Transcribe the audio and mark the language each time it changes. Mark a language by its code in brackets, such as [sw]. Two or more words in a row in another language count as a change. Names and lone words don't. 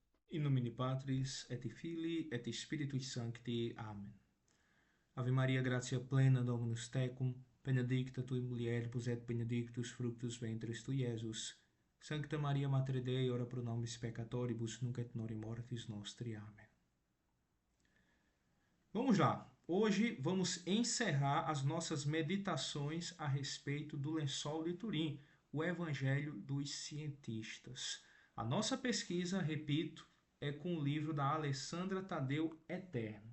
[la] In nomine Patris, et Filii, et Spiritus Sancti. Amen. Ave Maria, gratia plena, Dominus tecum, benedicta tui mulieribus et benedictus fructus ventris tui, Iesus. Sancta Maria, Mater Dei, ora pro nobis peccatoribus, nunc et nori mortis nostri. [pt] Amém. Vamos lá. Hoje vamos encerrar as nossas meditações a respeito do lençol de Turim, o Evangelho dos Cientistas. A nossa pesquisa, repito, é com o livro da Alessandra Tadeu Eterno.